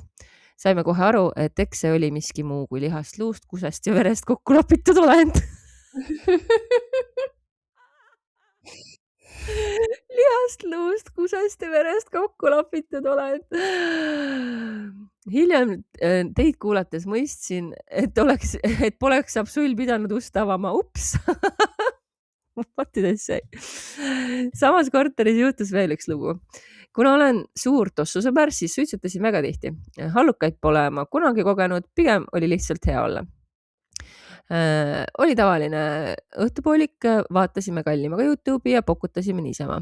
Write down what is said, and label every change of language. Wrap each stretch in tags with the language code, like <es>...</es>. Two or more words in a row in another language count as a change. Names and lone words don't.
<et>Saime kohe aru, et eks see oli miski muu kui lihast, luust, kusest ja verest kokku lapitud olend. lihast, luust, kusest ja verest kokku lapitud olen. Hiljem teid kuulates mõistsin, et poleks Absol pidanud ust avama.</et> <en>Ups. What did I say?</en> <et>Samas korteris juhtus veel üks lugu. Kuna olen suur tossusõber, siis suitsetasin väga tihti. Hallukaid pole ma kunagi kogenud, pigem oli lihtsalt hea olla. Oli tavaline õhtupoolik, vaatasime kallimaga YouTube'i ja pokutasime niisama.</et>